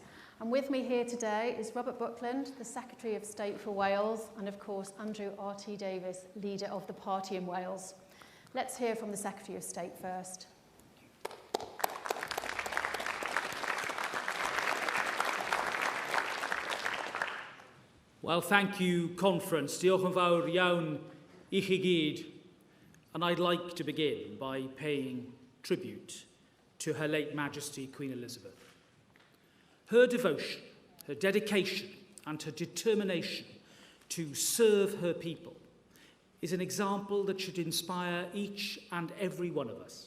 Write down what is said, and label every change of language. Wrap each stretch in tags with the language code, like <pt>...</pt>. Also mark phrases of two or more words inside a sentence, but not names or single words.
<en>And with me here today is Robert Buckland, the Secretary of State for Wales, and of course, Andrew R.T. Davies, leader of the party in Wales. Let's hear from the Secretary of State first. Well, thank you, conference.</en> <cy>Diolch yn fawr iawn I chi gyd.</cy> <en>And I'd like to begin by paying tribute to Her late Majesty Queen Elizabeth. Her devotion, her dedication, and her determination to serve her people is an example that should inspire each and every one of us.</en>